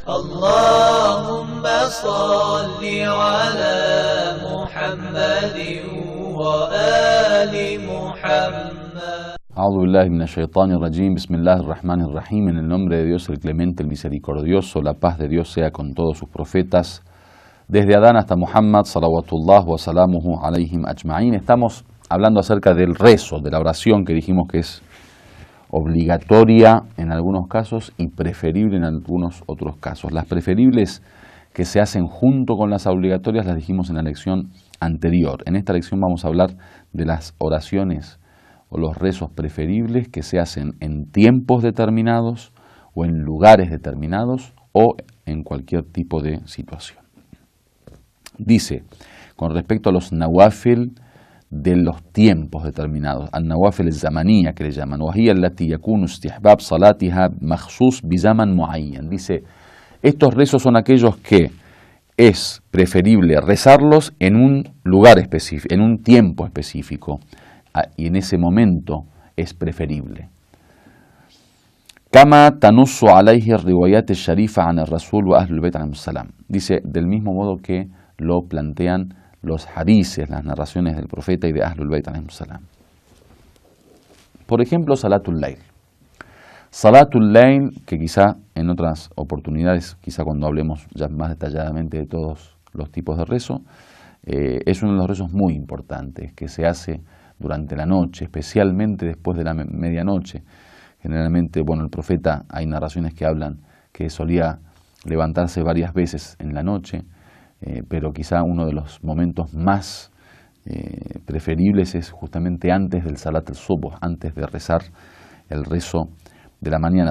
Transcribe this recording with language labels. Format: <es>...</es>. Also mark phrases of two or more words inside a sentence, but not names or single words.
<ar>اللهم صل على محمد وآل محمد. أعوذ بالله من الشيطان الرجيم. بسم الله الرحمن الرحيم.</ar> <es>En el nombre de Dios, el clemente, el misericordioso, la paz de Dios sea con todos sus profetas, desde Adán hasta Muhammad,</es> <ar>صلوات الله وسلامه عليهم أجمعين.</ar> <es>Estamos hablando acerca del rezo, de la oración, que dijimos que es obligatoria en algunos casos y preferible en algunos otros casos. Las preferibles que se hacen junto con las obligatorias las dijimos en la lección anterior. En esta lección vamos a hablar de las oraciones o los rezos preferibles que se hacen en tiempos determinados o en lugares determinados o en cualquier tipo de situación. Dice, con respecto a los nawafil de los tiempos determinados,</es> <ar>النوافل الزمانية</ar> <es>que le llaman,</es> <ar>وَهِيَ الَّتِي يَكُونُ اسْتِحْبَابُ صَلَاتِهَا مَخْصُوص بِزَمَنٍ مُعَيَّنٍ.</ar> <es>Dice, estos rezos son aquellos que es preferible rezarlos en un lugar específico, en un tiempo específico, y en ese momento es preferible.</es> <ar>كما تنص عليه الروايات الشريفة عن الرسول وأهل البيت عليهم السلام.</ar> <es>Dice, del mismo modo que lo plantean los hadices, las narraciones del profeta y de</es> <ar>أهل البيت عليهم السلام.</ar> <es>Por ejemplo,</es> <ar>صلاة الليل. صلاة الليل,</ar> <es>que quizá en otras oportunidades, quizá cuando hablemos ya más detalladamente de todos los tipos de rezo, es uno de los rezos muy importantes que se hace durante la noche, especialmente después de la medianoche. Generalmente, bueno, el profeta, hay narraciones que hablan que solía levantarse varias veces en la noche, pero quizá uno de los momentos más preferibles es justamente antes del</es> <ar>صلاة الصبح,</ar> <es>antes de rezar el rezo de la mañana.</es>